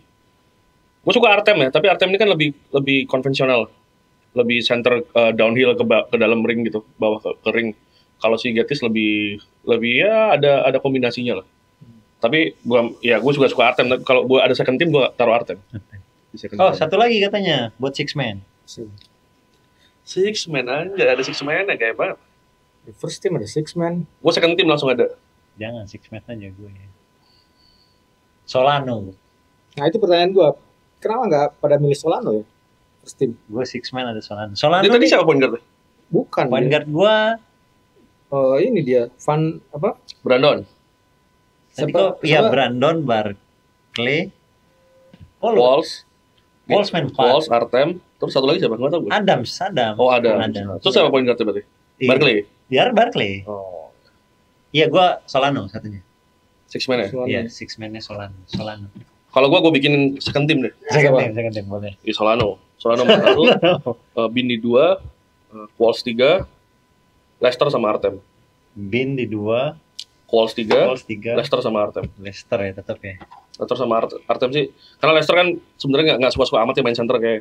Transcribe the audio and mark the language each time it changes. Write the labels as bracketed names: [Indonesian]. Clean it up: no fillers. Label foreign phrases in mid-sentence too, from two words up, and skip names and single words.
[Indonesian] Gue suka Artem ya, tapi Artem ini kan lebih konvensional, lebih [English] center downhill [Indonesian] ke dalam ring gitu, bawah ke ring. Kalau si Getis lebih ya ada kombinasinya lah. Tapi gue juga suka Artem. Kalau gue ada [English] second team [Indonesian] gue taruh Artem. Di second Oh, team. satu lagi katanya buat [English] six man. Six man [Indonesian] aja, ada [English] six man [Indonesian] kayak apa? Di [English] first team [Indonesian] ada [English] six man. [Indonesian] Gue [English] second team [Indonesian] langsung ada. Jangan [English] six man [Indonesian] aja gue ya. Solano. Nah, itu pertanyaan gua. Kenapa nggak pada milih Solano ya? [English] First team. [Indonesian] Gue [English] six man [Indonesian] ada Solano. Solano Dia tadi nih, siapa [English] point guard? [Indonesian] Bukan. point dia. guard gue. Ini dia Van apa? Brandon. Tadi Siapa- kok ya siapa? Brandon, Barkley, Walls, main 4. Walls, Artem, terus satu lagi siapa? Nggak tahu gue. Adam. Oh ada. Terus siapa [English] point guard [Indonesian] berarti? Iya. Barkley. Biar Barkley. Oh. Iya, gue Solano satunya. [English] Six man [Indonesian] ya? Solano. Iya, [English] six man- [Indonesian] nya Solano. Kalau gue bikin [English] second team [Indonesian] deh. [English] Second team [Indonesian] boleh. Di Solano 41, Bin di 2, Quals 3, Leicester sama Artem. Bin di 2, Quals 3, Wolves 3, Leicester sama Artem. Leicester ya tetap ya. Leicester sama Artem sih, karena Leicester kan sebenarnya nggak suka-suka amat ya main center kayak.